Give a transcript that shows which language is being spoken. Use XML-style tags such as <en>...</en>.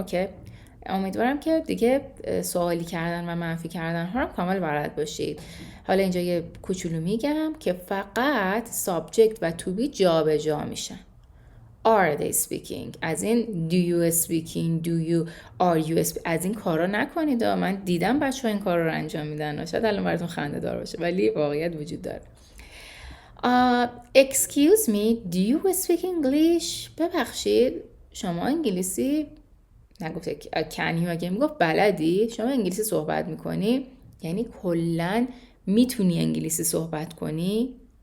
<fa>اوکی؟ امیدوارم که دیگه سوالی کردن و منفی کردن ها رو کامل بلد باشید. حالا اینجا یه کوچولو میگم که فقط subject و to be جا به جا میشن.</fa> <en>Are they speaking؟</en> <fa>از این</fa> <en>do you speaking، are you speaking،</en> <fa>از این کارا نکنید. من دیدم بچه ها این کار رو انجام میدن، شاید الان براتون خنده دار باشه ولی واقعیت وجود داره.</fa> <en>Excuse me, do you speak English؟</en> <fa>ببخشید شما انگلیسی، نگفته can you، اگه میگفت بلدی، شما انگلیسی صحبت میکنی، یعنی کلن میتونی انگلیسی صحبت کنی.</fa>